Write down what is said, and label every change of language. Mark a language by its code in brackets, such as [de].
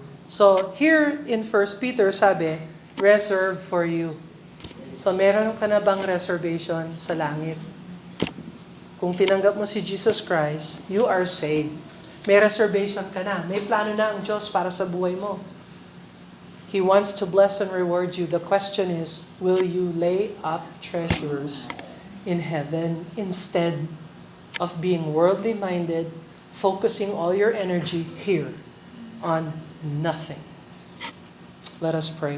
[en] So, here in 1 Peter, sabi, reserve for you. [tl] So, meron ka na bang reservation sa langit? Kung tinanggap mo si Jesus Christ, [en] you are saved. [tl] May reservation ka na. May plano na ang Diyos para sa buhay mo. [en] He wants to bless and reward you. The question is, will you lay up treasures in heaven instead of being worldly minded, focusing all your energy here on nothing? Let us pray.